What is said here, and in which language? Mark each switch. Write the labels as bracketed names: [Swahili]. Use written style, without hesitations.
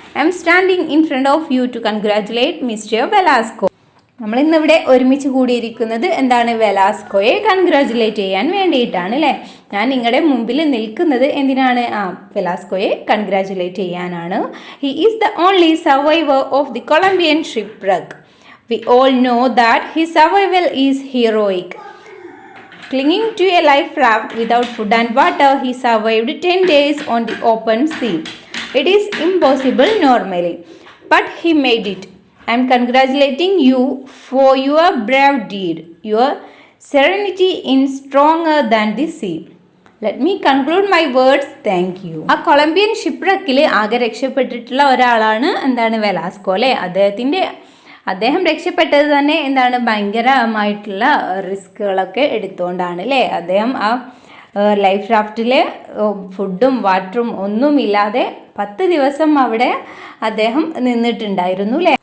[English] I am standing in front of you to congratulate mister Velasco. [Malayalam] നമ്മൾ ഇന്നിവിടെ ഒരുമിച്ച് കൂടിയിരിക്കുന്നത് എന്താണ്? വെലാസ്കോയെ കൺഗ്രാജുലേറ്റ് ചെയ്യാൻ വേണ്ടിയിട്ടാണ് അല്ലേ? ഞാൻ നിങ്ങളുടെ മുമ്പിൽ നിൽക്കുന്നത് എന്തിനാണ്? വെലാസ്കോയെ കൺഗ്രാജുലേറ്റ് ചെയ്യാനാണ്. [English] He is the only survivor of the Colombian shipwreck. We all know that his survival is heroic. Clinging to a life raft without food and water, he survived 10 days on the open sea. It is impossible normally, but he made it. I am congratulating you for your brave deed. Your serenity is stronger than the sea. Let me conclude my words. Thank you. [Malayalam] ആ Colombian ഷിപ്പ്‌റെക്കിൽ ആകെ രക്ഷപ്പെട്ടിട്ടുള്ള ഒരാളാണ് എന്താണ്? Velasco അല്ലേ? അദ്ദേഹം രക്ഷപ്പെട്ടത് തന്നെ എന്താണ്? ഭയങ്കരമായിട്ടുള്ള റിസ്കുകളൊക്കെ എടുത്തുകൊണ്ടാണ് അല്ലേ? അദ്ദേഹം ആ ലൈഫ് റാഫ്റ്റിൽ ഫുഡും വാട്ടറും ഒന്നുമില്ലാതെ 10 ദിവസം അവിടെ അദ്ദേഹം നിന്നിട്ടുണ്ടായിരുന്നു അല്ലേ?